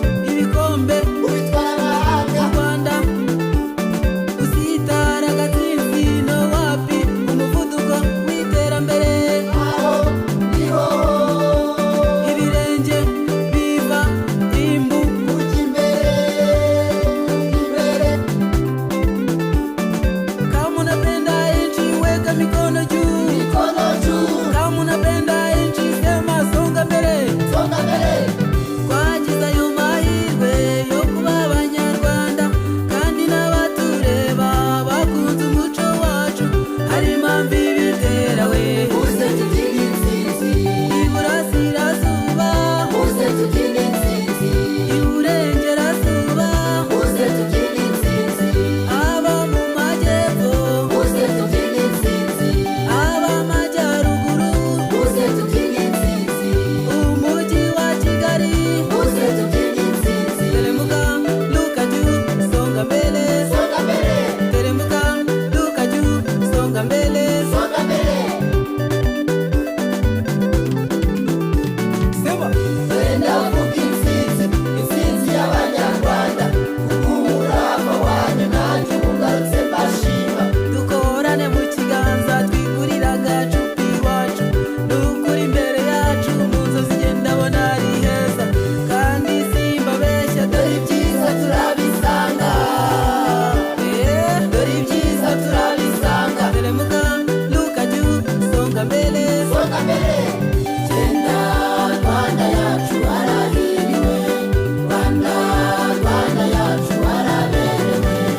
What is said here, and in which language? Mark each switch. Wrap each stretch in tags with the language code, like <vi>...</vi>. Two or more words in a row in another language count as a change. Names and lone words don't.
<rw>Ibikombe Ubitwara amahanga. u Rwanda, gusitara gatsinzi no wapi, umuvuduko Tuko mu iterambere. Aho niho. Ibirenge biva imbu. Ujya imbere, imbere.</rw> <sw>Kama unapenda nchi, weka mikono juu. Mikono juu. Kama unapenda nchi, sema, "Songa mbele." Songa mbele.</sw> <rw>Twagize ayo mahirwe yo kuba Abanyarwanda, kandi n'abatureba bakunze umuco wacu. Hari impamvu ibitera we. Muze tubyine intsinzi. Iburasirazuba. Muze tubyine intsinzi. Iburengerazuba. Muze tubyine intsinzi. Aba mu majyepfo. Muze tubyine intsinzi. Aba amajyaruguru. Muze tubyine intsinzi. Umujyi wa Kigali. Muze tubyine intsinzi. Teremuka,</rw> <en>look at you,</en> <sw>songa mbele. Songa mbele. Teremuka,</sw> <en>look at you,</en> <sw>songa mbele. Songa mbele. Sema.</sw> <rw>Wenda uvuga intsinzi, intsinzi y'Abanyarwanda. Umurava wanyu nanjye ubu ngarutse mbashima. Dukorane mu kiganza, twigurire agacupa iwacu. Ni ukuri imbere yacu mu nzozi ngenda abona ari heza. Kandi simbabeshya, dore ibyiza turabisanga. Eh, dore ibyiza turabisanga.</rw> <sw>Teremka, luka juu, songa mbele. Songa mbele.</sw> <rw>Genda, Rwanda yacu, warahiriwe. Rwanda, Rwanda yacu, waraberewe.</rw>